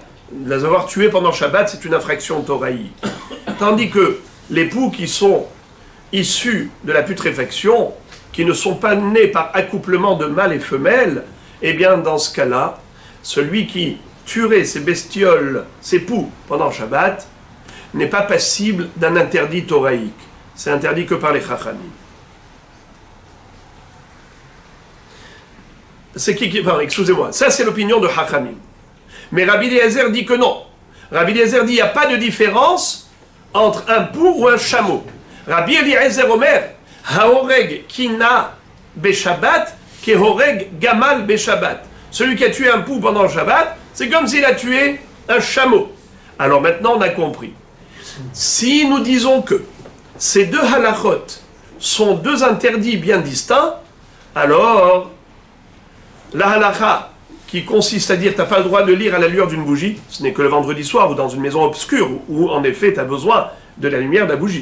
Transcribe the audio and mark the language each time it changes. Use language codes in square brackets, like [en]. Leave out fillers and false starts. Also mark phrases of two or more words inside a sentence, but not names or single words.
[fr] Les avoir tués pendant Shabbat, c'est une infraction thoraïque. Tandis que les poux qui sont issus de la putréfaction, qui ne sont pas nés par accouplement de mâles et femelles, eh bien, dans ce cas-là, celui qui tuerait ces bestioles, ces poux, pendant Shabbat, n'est pas passible d'un interdit thoraïque. C'est interdit que par les chachamim. C'est enfin, excusez-moi, ça c'est l'opinion de chachamim. Mais Rabbi Eliezer dit que non. Rabbi Eliezer dit qu'il n'y a pas de différence entre un pou ou un chameau. [he] רבי אליעזר אומר, ההורג כינה בשבת, כהורג גמל בשבת. [fr] Celui qui a tué un pou pendant le Shabbat, c'est comme s'il a tué un chameau. Alors maintenant on a compris. Si nous disons que ces deux halachot sont deux interdits bien distincts, alors la halacha qui consiste à dire tu n'as pas le droit de lire à la lueur d'une bougie, ce n'est que le vendredi soir ou dans une maison obscure où en effet tu as besoin de la lumière de la bougie.